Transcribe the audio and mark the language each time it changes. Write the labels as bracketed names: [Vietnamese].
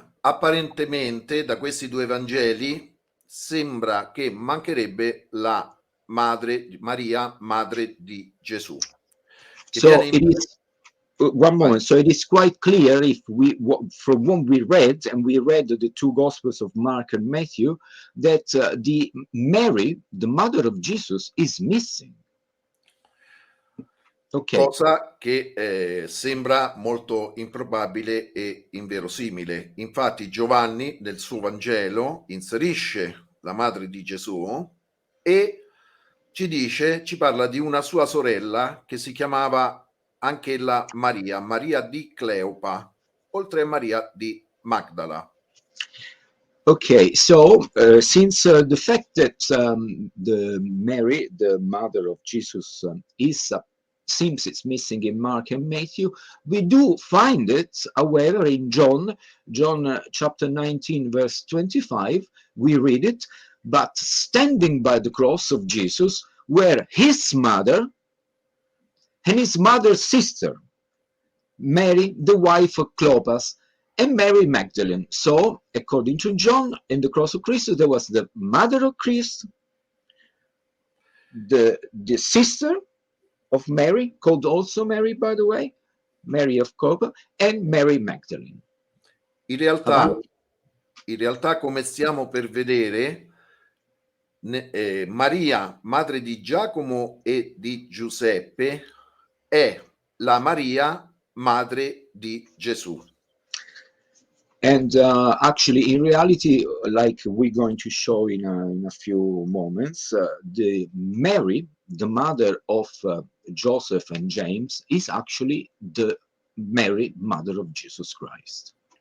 [Italian] Apparentemente da questi due Vangeli sembra che mancherebbe la madre Maria, madre di Gesù. [English] So it is one moment. So it is quite clear if we, from what we read, and we read the two Gospels of Mark and Matthew, that the Mary, the mother of Jesus, is missing. Okay. [Italian] Cosa che sembra molto improbabile e inverosimile. Infatti Giovanni nel suo Vangelo inserisce la madre di Gesù e ci parla di una sua sorella che si chiamava anch'ella Maria, Maria di Cleopa, oltre a Maria di Magdala. [English] Okay, so since the fact that the Mary, the mother of Jesus, seems it's missing in Mark and Matthew, we do find it, however, in John chapter 19, verse 25, we read it, but standing by the cross of Jesus were his mother and his mother's sister, Mary, the wife of Clopas, and Mary Magdalene. So, according to John, in the cross of Christ, there was the mother of Christ, the sister of Mary, called also Mary, by the way, Mary of Clopas, and Mary Magdalene. [Italian] In realtà, come stiamo per vedere, Maria, madre di Giacomo e di Giuseppe, è la Maria, madre di Gesù. [English] And actually, in reality, like we're going to show in a few moments, the Mary, the mother of Joseph and James, is actually the Mary, mother of Jesus Christ.